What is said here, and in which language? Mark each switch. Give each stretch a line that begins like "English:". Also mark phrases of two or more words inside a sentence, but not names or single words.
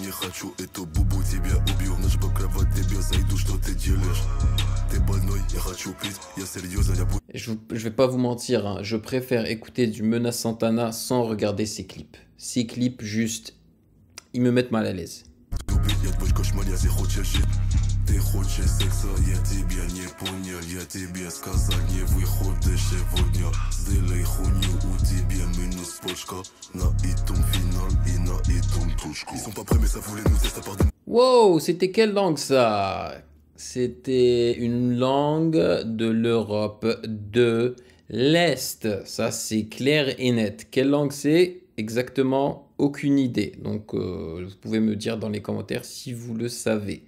French: Je vais pas vous mentir, hein, je préfère écouter du Menace Santana sans regarder ses clips. Ses clips, juste, ils me mettent mal à l'aise.
Russian: Ты хочешь секса, я тебя не понял. Я тебе сказал, не выходи сегодня. Сделай хуйню, у тебя минус почка. На этом финал и на этом точку.
French: Ils sont pas prêts mais ça voulait nous tester par des... Wow, c'était quelle langue ça? C'était une langue de l'Europe de l'Est. Ça, c'est clair et net. Quelle langue c'est? Exactement, aucune idée. Donc, vous pouvez me dire dans les commentaires si vous le savez.